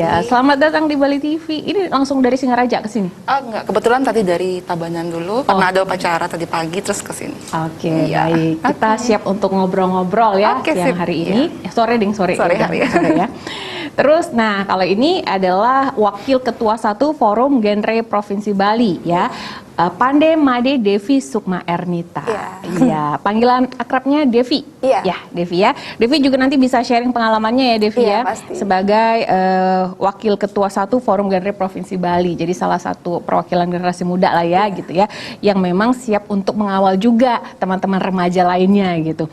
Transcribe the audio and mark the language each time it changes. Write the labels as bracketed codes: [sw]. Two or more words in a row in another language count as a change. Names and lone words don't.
[id] Iya, selamat datang di Bali TV. Ini langsung dari Singaraja ke sini? Oh enggak, kebetulan tadi dari Tabanan dulu, karena ada upacara tadi pagi terus ke sini. Oke, Iya. baik. Kita siap untuk ngobrol-ngobrol ya siang hari ini. Sore ding, sore. Sore hari ya. Sore ya. Terus, nah kalau ini adalah Wakil Ketua 1 Forum Genre Provinsi Bali ya. Pande Made Devi Sukma Ernita. Iya, panggilan akrabnya Devi. Iya. Ya, Devi ya. Devi juga nanti bisa sharing pengalamannya ya Devi ya. Pasti. Sebagai Wakil Ketua 1 Forum Genre Provinsi Bali. Jadi salah satu perwakilan generasi muda lah ya gitu ya. Yang memang siap untuk mengawal juga teman-teman remaja lainnya gitu.